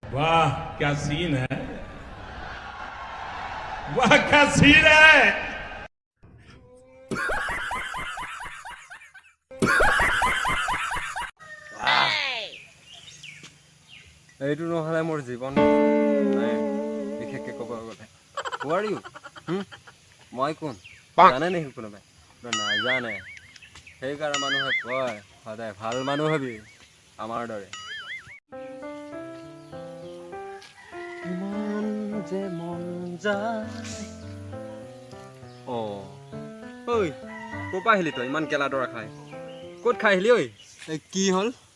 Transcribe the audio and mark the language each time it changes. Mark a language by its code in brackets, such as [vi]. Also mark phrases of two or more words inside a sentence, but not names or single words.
[hi] वाह क्या सीन है वाह क्या सीन है [as] এইটো নহলে মোৰ জীৱন নাই বিশেষকৈ ক'ব গ'লে [en] Who are you? [as] মই কোন জানে নেকি কোনোবাই নাজানে সেইকাৰণে মানুহে কয় সদায় ভাল মানুহ হবি আমাৰ দৰে মন যে মন যায় ঐ ক'ৰ পৰা আহিলি তই ইমান গেলা দৰা খাই ক'ত খাই আহিলি ঐ কি হ'ল